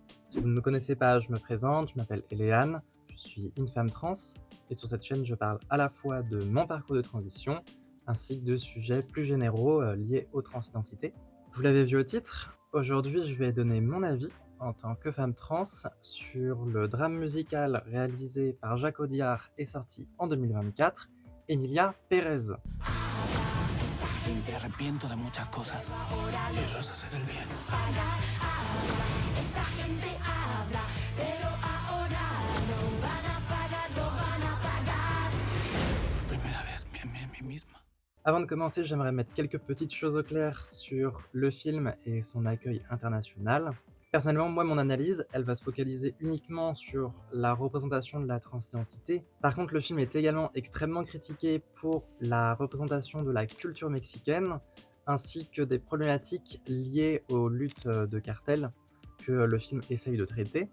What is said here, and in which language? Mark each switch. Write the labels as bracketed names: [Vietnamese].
[French] Si vous ne me connaissez pas, je me présente, je m'appelle Eléane, je suis une femme trans et sur cette chaîne je parle à la fois de mon parcours de transition ainsi que de sujets plus généraux liés aux transidentités. Vous l'avez vu au titre, aujourd'hui je vais donner mon avis en tant que femme trans sur le drame musical réalisé par Jacques Audiard et sorti en 2024, Emilia Pérez. [Spanish] Te arrepiento de muchas cosas. Y eso es hacer el bien. Esta gente habla, pero ahora no van a pagar, no van a pagar. Por primera vez me amé a mí misma. [French] Avant de commencer, j'aimerais mettre quelques petites choses au clair sur le film et son accueil international. Personnellement, moi, mon analyse, elle va se focaliser uniquement sur la représentation de la transidentité. Par contre, le film est également extrêmement critiqué pour la représentation de la culture mexicaine, ainsi que des problématiques liées aux luttes de cartel que le film essaye de traiter.